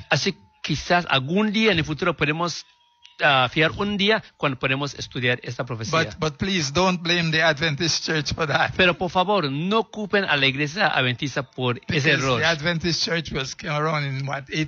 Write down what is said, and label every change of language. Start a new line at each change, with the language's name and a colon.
Spanish: Así quizás algún día en el futuro podemos fiar un día cuando podemos estudiar esta profecía.
English: But please don't blame the Adventist Church for that.
Spanish: Pero por favor no culpen a la Iglesia Adventista por
English: Because
Spanish: ese error.
English: The Adventist Church was came around in what